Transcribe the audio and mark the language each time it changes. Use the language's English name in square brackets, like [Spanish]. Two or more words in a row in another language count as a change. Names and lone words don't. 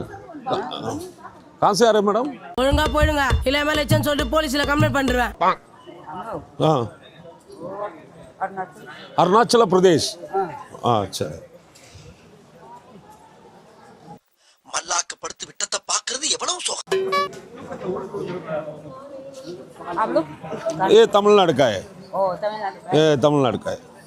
[Tamil] காசு யாரு மேடம்? ஒழுங்கா போயிடுங்க, இல்லை மேலே சொல்லிட்டு போலீஸில் கம்ப்ளைண்ட் பண்ணிடுவேன். அருணாச்சல பிரதேஷ். சரி. மல்லாக்கப்படுத்து விட்டத்தை பார்க்கறது எவ்வளவு சோகம். [Hindi] ये तमिलनाडु का है. ये तमिलनाडु का है.